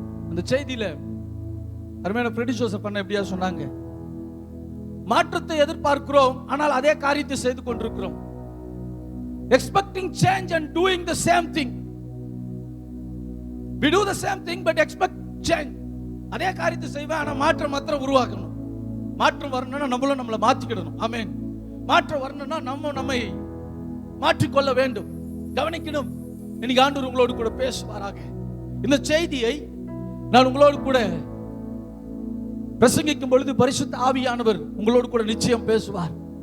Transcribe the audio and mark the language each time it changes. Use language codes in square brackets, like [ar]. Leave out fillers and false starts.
[ta] அந்த செய்தியில அருமையான ஃப்ரெடி ஜோசப் பண்ண எப்படியா சொன்னாங்க, மாற்றத்தை எதிர்பார்க்கிறோம், ஆனால் அதே காரியத்தை செய்து கொண்டிருக்கிறோம். [en] expecting change and doing the same thing. we do the same thing but expect change. [ta] அதே காரியத்தை செய்வேன், ஆனா மாற்றம் மாத்திரம் உருவாக்கணும். மாற்றம் வரணும்னா நம்மளை மாத்திக்கிடணும். ஆமென். மாற்றம் வரணும்னா நம்மை மாற்றிக்கொள்ள வேண்டும். கவனிக்கணும். இன்னைக்கு ஆண்டவர் உங்களோடு கூட பேசுவாராக. இந்த செய்தியை நான் உங்களோடு கூட பிரசங்கிக்கும் பொழுது பரிசுத்த ஆவியானவர் உங்களோடு கூட நிச்சயம் பேசுவார்.